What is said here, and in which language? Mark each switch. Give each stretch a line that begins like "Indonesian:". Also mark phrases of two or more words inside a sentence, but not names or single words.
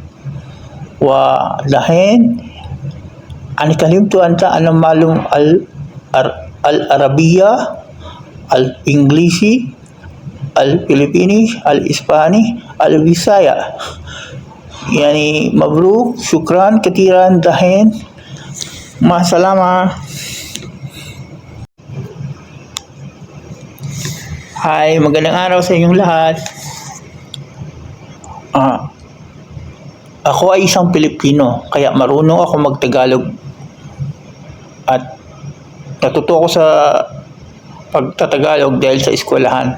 Arabic: والحين أنا كلمت أنا معلوم العربية، الإنجليزي، الفلبيني، الإسباني، الفيسايا. يعني مبروك، شكرا كثيرا دحين، مع السلامة.
Filipino: Hi, magandang araw sa inyong lahat. Ako ay isang Pilipino, kaya marunong ako magtagalog at natuto ako sa pagtatagalog dahil sa eskwelahan.